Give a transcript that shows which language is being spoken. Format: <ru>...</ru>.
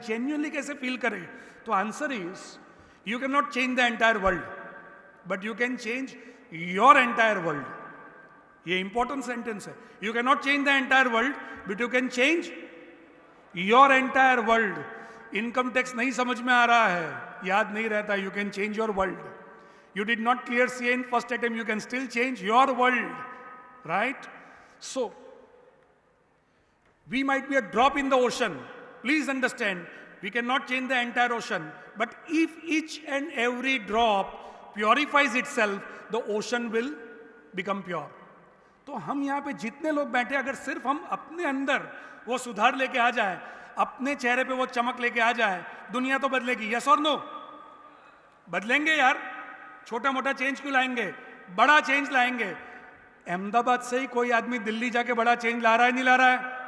<hi>Genuinely कैसे feel करें?</hi> <en>तो answer is, you can not change the entire world, but you can change your entire world.</en> <hi>ये important sentence है।</hi> <en>You can not change the entire world, but you can change your entire world.</en> <hi>Income tax नहीं समझ में आ रहा है, याद नहीं रहता,</hi> <en>You can change your world. You did not clear CA in first attempt, you can still change your world, right? So, we might be a drop in the ocean. Please understand, we cannot change the entire ocean. But if each and every drop purifies itself, the ocean will become pure.</en> <hi>तो हम यहाँ पे जितने लोग बैठे, अगर सिर्फ हम अपने अंदर वो सुधार लेके आ जाए, अपने चेहरे पे वो चमक लेके आ जाए, दुनिया तो बदलेगी। यस और नो? बदलेंगे यार। छोटा मोटा चेंज क्यों लाएंगे, बड़ा चेंज लाएंगे। अहमदाबाद से ही कोई आदमी दिल्ली जाके बड़ा चेंज ला रहा है, नहीं ला रहा है?</hi>